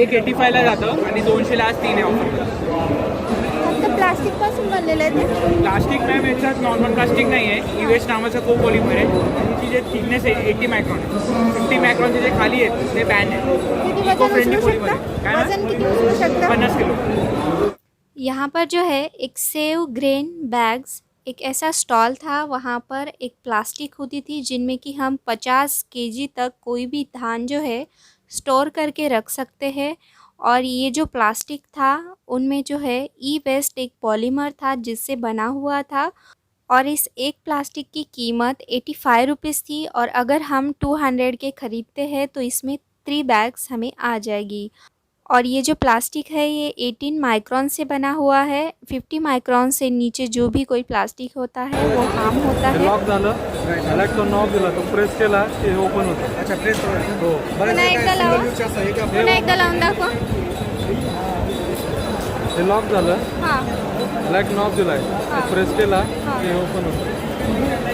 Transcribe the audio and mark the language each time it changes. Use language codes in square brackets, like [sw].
[mr] एक 85ला जातं आणि 200ला आज 3 आहे ऑफर. फक्त प्लास्टिकपासून बनलेलं आहे ते? प्लास्टिक मॅम याच्यात नॉर्मल प्लास्टिक नाही आहे, ई वेस्ट नावाचं कोपॉलिमर आहे. त्याची जे थिकनेस आहे 80 मायक्रॉन, 50 मायक्रॉनचे जे खाली आहेत ते बॅन आहे. किती इको वजन उचलू पॉलिमर आहे. शकता? काय मॅम? वजन किती उचलू शकता? 50 किलो. [hi] यहाँ पर जो है एक सेव ग्रेन बैग्स एक ऐसा स्टॉल था, वहाँ पर एक प्लास्टिक होती थी जिनमें कि हम 50 केजी तक कोई भी धान जो है स्टोर करके रख सकते हैं। और ये जो प्लास्टिक था उनमें जो है ई वेस्ट एक पॉलीमर था जिससे बना हुआ था, और इस एक प्लास्टिक की कीमत 85 रुपीज़ थी, और अगर हम 200 के ख़रीदते हैं तो इसमें 3 बैग्स हमें आ जाएगी। और ये जो प्लास्टिक है ये 18 माइक्रॉन से बना हुआ है, 50 माइक्रॉन से नीचे जो भी कोई प्लास्टिक होता है वो हार्म होता है। [mr] लॉक झालं, त्याला एक तो नॉब दिला, तो प्रेस केला की हे ओपन होतं. अच्छा प्रेस करायचं. हो. पुन्हा एकदा लावा. पुन्हा एकदा लावून दाखवा. हे लॉक झालं, हां, त्याला एक नॉब दिलाय, हां. प्रेस केला हां. की हे ओपन होतं. आणि